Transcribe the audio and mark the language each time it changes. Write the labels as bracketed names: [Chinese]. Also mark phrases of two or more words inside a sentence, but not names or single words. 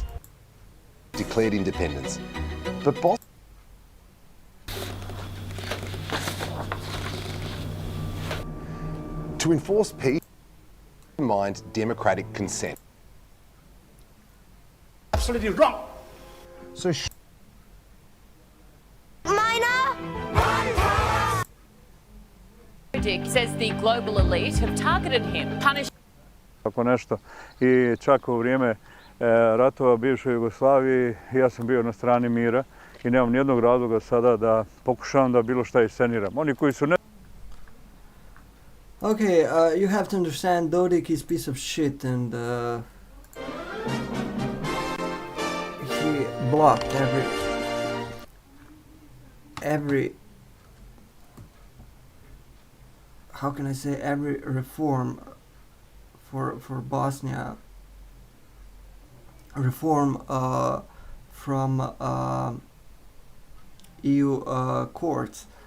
[English] Declared independence. But to enforce peace, mind democratic consent. Absolutely wrong. So Says the global elite have targeted him, punished. [Serbian] Tako nešto. I čak u vrijeme ratova bivšoj Jugoslaviji ja sam bio na strani mira i nemam nijednog razloga sada da pokušavam da bilo šta isceniram. Oni koji su ne... [English] Okay, you have to understand Dodik is piece of shit and he blocked every how can I say, every reform for Bosnia, reform from EU courts.